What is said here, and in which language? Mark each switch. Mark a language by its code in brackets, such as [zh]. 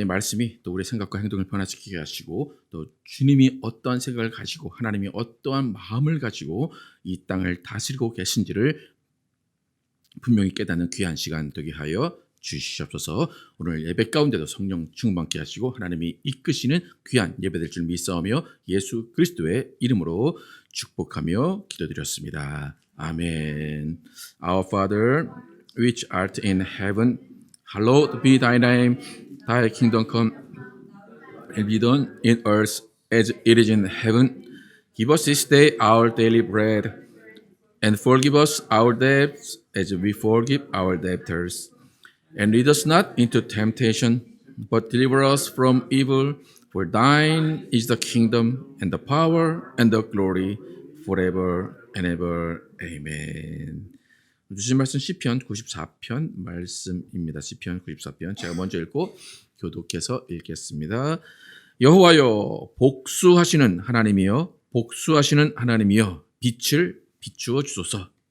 [ko] 이 말씀이 또 우리의 생각과 행동을 변화시키게 하시고 또 주님이 어떠한 생각을 가지고 하나님이 어떠한 마음을 가지고 이 땅을 다스리고 계신지를 분명히 깨닫는 귀한 시간 되게 하여 주시옵소서. 오늘 예배 가운데도 성령 충만케 하시고 하나님이 이끄시는 귀한 예배 될 줄 믿사오며 예수 그리스도의 이름으로 축복하며 기도드렸습니다. 아멘. [en] Our Father, which art in heaven, hallowed be thy name. Thy kingdom come and be done in earth as it is in heaven. Give us this day our daily bread. And forgive us our debts as we forgive our debtors. And lead us not into temptation, but deliver us from evil. For thine is the kingdom and the power and the glory forever and ever. Amen. [ko] 주신 말씀 시편 94편 말씀입니다. 시편 94편 제가 먼저 읽고 교독해서 읽겠습니다. 여호와여 복수하시는 하나님이여 복수하시는 하나님이여 빛을 비추어 주소서.